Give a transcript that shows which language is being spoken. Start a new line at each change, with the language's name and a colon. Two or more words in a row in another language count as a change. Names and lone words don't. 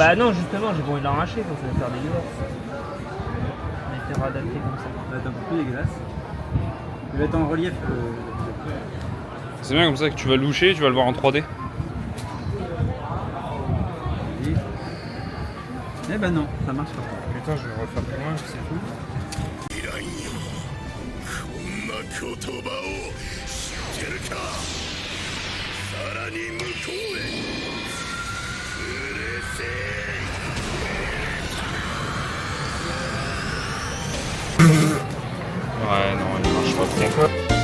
French: Bah non, justement, j'ai pas envie de l'arracher, ça va faire dégueulasse. On a été réadapté comme ça. Ça va être un peu plus dégueulasse. Il va être en relief. C'est bien comme ça que tu vas le loucher, tu vas le voir en 3D. Eh ben non, ça marche pas. Putain, je vais refaire plus loin, c'est tout.
Japanese: 言葉を知ってるかさらに向こうへ連れせ
French: Ouais, non, il marche pas trop.